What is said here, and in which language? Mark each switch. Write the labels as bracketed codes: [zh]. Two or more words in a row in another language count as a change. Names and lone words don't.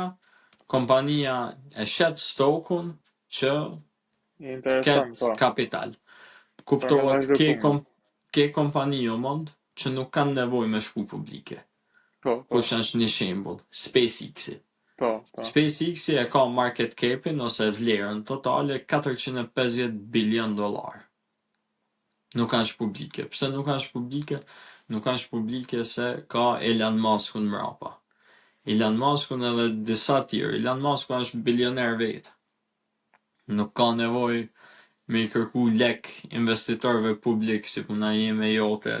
[sq] Kompania e shet stokun që ketë kapital. Kuptohet ke kompani o mund që nuk kanë nevojë me shku publike. Kush është një shembull? SpaceX-i. SpaceX-i e ka [en] market cap-in [sq] ose vlerën totale $450 billion. Nuk kanë publike. Pse nuk kanë publike? Nuk kanë publike se ka Elon Muskun mrapa. Elon Muskun edhe disa tjerë. Elon Musk është bilioner vetë. Nuk ka nevojë me i kërku lek investitorëve publik si puna ime jote.